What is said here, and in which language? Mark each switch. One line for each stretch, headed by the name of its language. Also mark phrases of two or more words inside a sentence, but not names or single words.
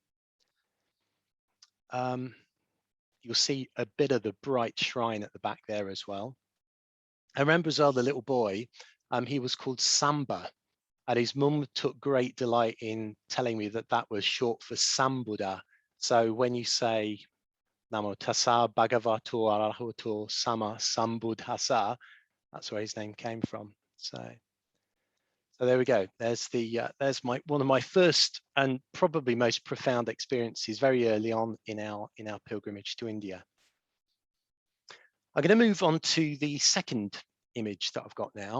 English: You'll see a bit of the bright shrine at the back there as well. I remember as well the little boy, he was called Samba, and his mum took great delight in telling me that that was short for Sambuddha. So when you say
Pali: Namo tassa bhagavato arahato sama sambuddhassa,
English: that's where his name came from. So there we go. There's one of my first and probably most profound experiences very early on in our pilgrimage to India. I'm going to move on to the second image that I've got now.